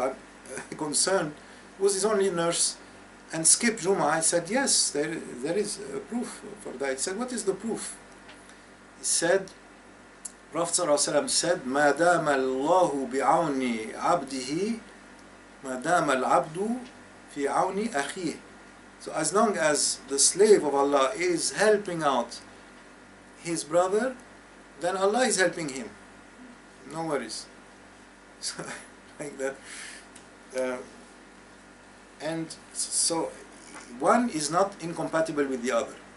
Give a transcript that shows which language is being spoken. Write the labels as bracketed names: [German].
[English] I'm concerned. He was his only nurse. And skip Jum'ah. I said, yes, there is a proof for that. He said, what is the proof? He said, Prophet ﷺ said, [Arabic] مَا دَامَ اللَّهُ بِعَوْنِ عَبْدِهِ مَا دَامَ الْعَبْدُ فِي عَوْنِ أَخِيهِ. [English] So as long as the slave of Allah is helping out his brother, then Allah is helping him. No worries. So, like that. And so one is not incompatible with the other.